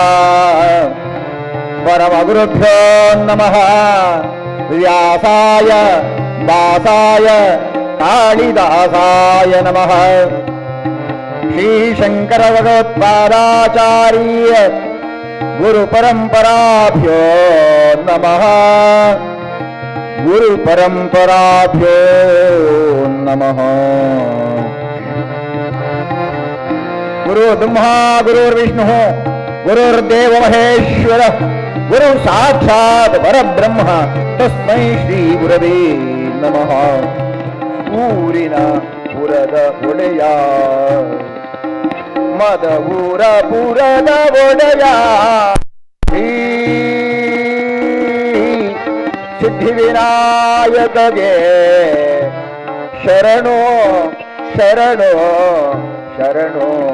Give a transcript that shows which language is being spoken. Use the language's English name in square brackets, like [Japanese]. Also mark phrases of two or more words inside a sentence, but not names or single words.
[Sanskrit] ಪರಮಗುರುಭ್ಯೋ ನಮಃ. ವ್ಯಾಸಾಯ ದಾಸಾಯ ಕಾಳಿದಾಸಾಯ ನಮಃ. ಶ್ರೀಶಂಕರ ಭಗವತ್ಪಾದಾಚಾರ್ಯ ಗುರುಪರಂಪರಾಭ್ಯೋ ನಮಃ. ಗುರುಪರಂಪರಾಭ್ಯೋ ನಮಃ. ಗುರು ಬ್ರಹ್ಮ ಗುರುರ್ವಿಷ್ಣು ಗುರುರ್ದೇವ ಮಹೇಶ್ವರ ಗುರು ಸಾಕ್ಷಾತ್ ಪರಬ್ರಹ್ಮ ತಸ್ಮೈ ಶ್ರೀ ಗುರವೇ ನಮಃ. [Kannada] ಊರಿನ ಪುರದ ಒಡೆಯ ಮದವೂರ ಪುರದ ಒಡೆಯ ಶ್ರೀ ಸಿದ್ಧಿವಿನಾಯಕಗೆ ಶರಣೋ ಶರಣೋ ಶರಣೋ.